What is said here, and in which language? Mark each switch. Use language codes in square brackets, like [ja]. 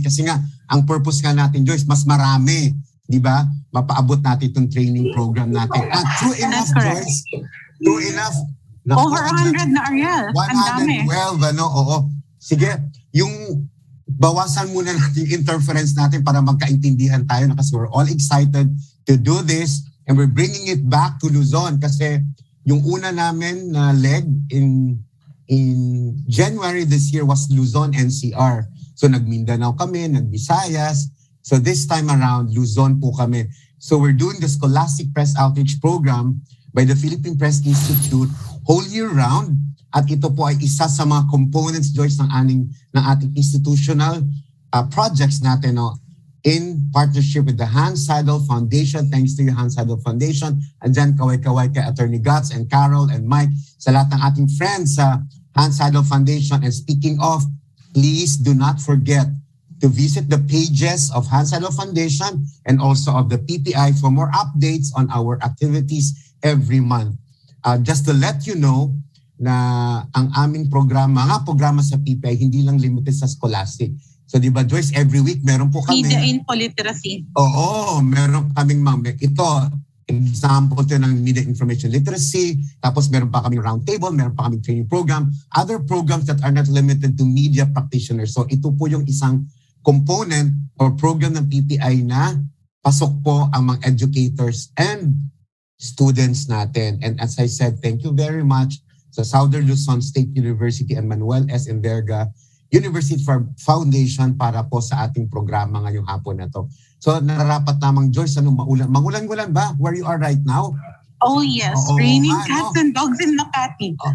[tl] Kasi nga, ang purpose nga natin, Joyce, mas marami, di ba? Mapaabot natin itong training program natin. [en] At true enough, Joyce, true enough. Over 100 [tl] na, Ariel. Ang dami. 112, ano? Oo. Sige, yung bawasan muna natin yung interference natin para magkaintindihan tayo na, kasi [en] we're all excited to do this. And we're bringing it back to Luzon [tl] kasi yung una namin na [en] leg in January this year was Luzon NCR. [tl] So nag-Mindanao kami, nag-Visayas. So [en] this time around, [tl] Luzon po kami. [en] So we're doing the Scholastic Press Outreach Program by the Philippine Press Institute whole year round. [tl] At ito po ay isa sa mga components, Joyce, ng ating institutional projects natin, no? [en] In partnership with the Hans Seidel Foundation. Thanks to you, Hans Seidel Foundation. [tl] And dyan, kaway-kaway kay Attorney Guts and Carol and Mike, sa lahat ng ating friends sa Hans Seidel Foundation. [en] And speaking of, please do not forget to visit the pages of Hans Seidel Foundation and also of the PPI for more updates on our activities every month. Just to let you know [tl] na ang aming programa sa PPI, hindi lang limited sa Scholastic. So di ba, Joyce, every week meron po kami. [en] Media Info Literacy. [tl] Oo, meron kaming ito, example ito ng Media Information Literacy, tapos meron pa kaming roundtable, meron pa kaming training program, [en] other programs that are not limited to media practitioners. [tl] So ito po yung isang component or program ng PPI na pasok po ang mga educators and students natin. [en] And as I said, thank you very much sa Southern Luzon State University and Manuel S. [tl] Enverga University Foundation para po sa ating programa ngayong hapon na to. So nararapat namang, Joyce, mangulan-ngulan ba [en] where you are right now? Oh yes, raining cats and dogs in Makati.